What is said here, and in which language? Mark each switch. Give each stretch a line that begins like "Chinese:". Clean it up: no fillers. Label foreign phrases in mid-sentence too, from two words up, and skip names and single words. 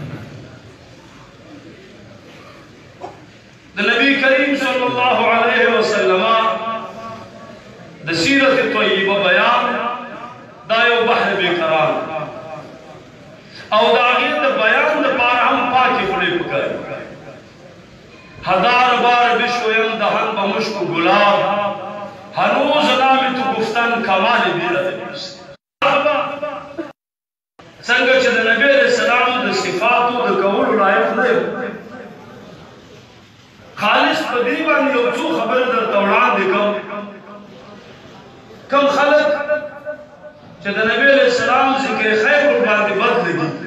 Pashto: د نبی کریم
Arabic: صلی الله علیه وسلم
Pashto: د سیرت طیبه بیان دا یو بحر بیقرار او د هغې د بیان دپاره هم پاکې خولې پکار
Persian: هزار بار بشویم دهن به مشک و گلاب هنوز نام تو گفتن کمال بیرد نیست
Pashto: څنګه چې د نبی
Arabic: علیه السلام
Pashto: د صفاتو د کولو لایق نه یم خالص په دې باندې یو څو خبرې درته وړاندې کوم خلک چې د نبی
Arabic: علیه السلام
Pashto: ذکر خیر ورباندې بد لګي